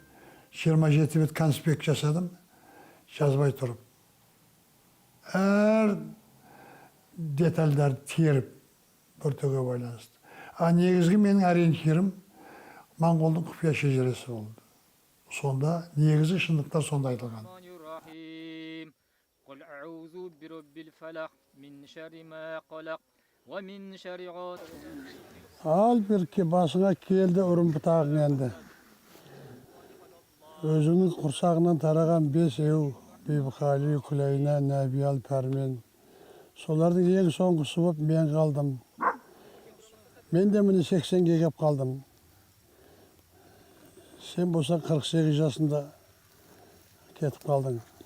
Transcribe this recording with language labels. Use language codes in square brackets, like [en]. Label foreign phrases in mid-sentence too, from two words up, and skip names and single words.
[kk] 27 бет конспект жасадым, жазбай тұрып. Әр детальдарды теріп, бөртеге байланысты. Негізгі менің ориентирім Моңғолдың құпия шежіресі болды. Сонда негізі шындықтар сонда айтылған. [ar] قل أعوذ برب الفلق من شر ما قلق ومن شر غاسق. [kk] Al bir ki basına keldi ұрым бұтағың енді. Өзінің құрсағынан тараған 5 еу, Бибіқали, Күлайна, Нәбиял, Пәрмен. Солардың ең соңғысы болып мен қалдым. Мен де міне 80-ге кеп қалдым. Сен болсаң 48 жасында кетіп қалдың.